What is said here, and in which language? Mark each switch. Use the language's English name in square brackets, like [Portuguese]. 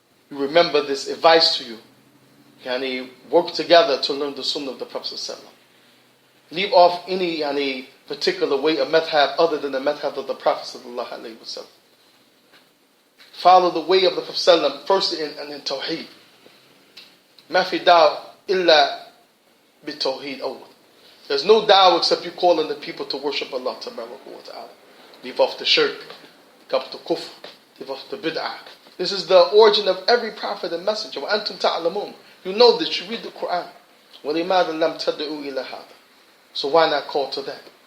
[English] you remember this advice to you. Yani, work together to learn the sunnah of the Prophet ﷺ. Leave off any particular way of madhab other than the madhab of the Prophet ﷺ. Follow the way of the Prophet ﷺ first in Tawheed. [Arabic] ما في دعوة إلا بالتوحيد أول. [English] There's no da'wah except you calling the people to worship Allah Ta'ala. Leave off the shirk, leave off the kufr, leave off the bid'ah. This is the origin of every prophet and messenger. [Arabic] وَأَنْتُمْ تَعْلَمُونَ. [English] You know this, you read the Quran. [Arabic] وَلِمَاذَا لَمْ تَدْعُوا إِلَى هَذَا. [English] So why not call to that?